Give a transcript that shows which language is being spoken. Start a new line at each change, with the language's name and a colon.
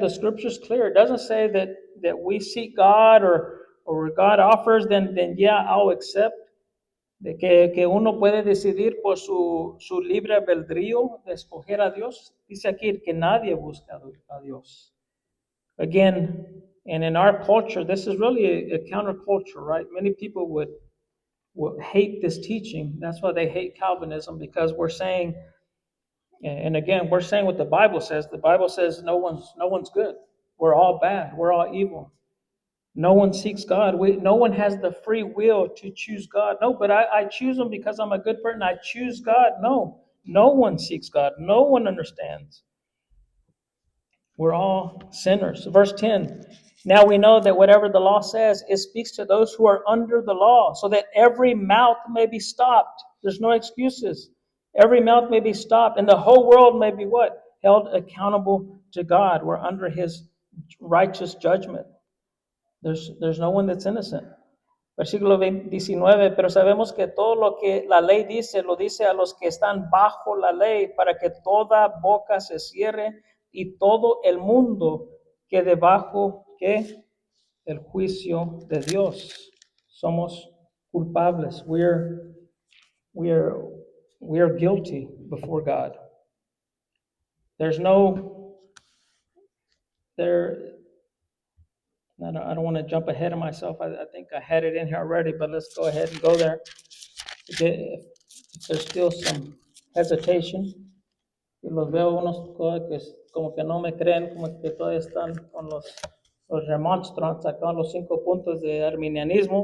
English: The scripture's clear. It doesn't say that we seek God or God offers, then yeah, I'll accept.
Spanish: De que uno puede decidir por su libre albedrío de escoger a Dios. Dice aquí que nadie busca a Dios.
English: Again, and in our culture, this is really a counterculture, right? Many people would hate this teaching. That's why they hate Calvinism, because we're saying, and again, we're saying what the Bible says. The Bible says no one's good. We're all bad. We're all evil. No one seeks God. No one has the free will to choose God. No, but I choose him because I'm a good person. I choose God. No, no one seeks God. No one understands. We're all sinners. Verse 10. Now we know that whatever the law says, it speaks to those who are under the law, so that every mouth may be stopped. There's no excuses. Every mouth may be stopped, and the whole world may be what? Held accountable to God. We're under his righteous judgment. There's no one that's innocent.
Spanish: Versículo 19, pero sabemos que todo lo que la ley dice, lo dice a los que están bajo la ley, para que toda boca se cierre y todo el mundo quede bajo ¿qué? El juicio de Dios. Somos culpables.
English: We are guilty before God. There's no there. I don't want to jump ahead of myself. I think I had it in here already, but let's go ahead and go there. If there's still some hesitation,
Spanish: y los veo unos que como que no me creen, como que todavía están con los remonstrants, acá los 5 puntos de arminianismo.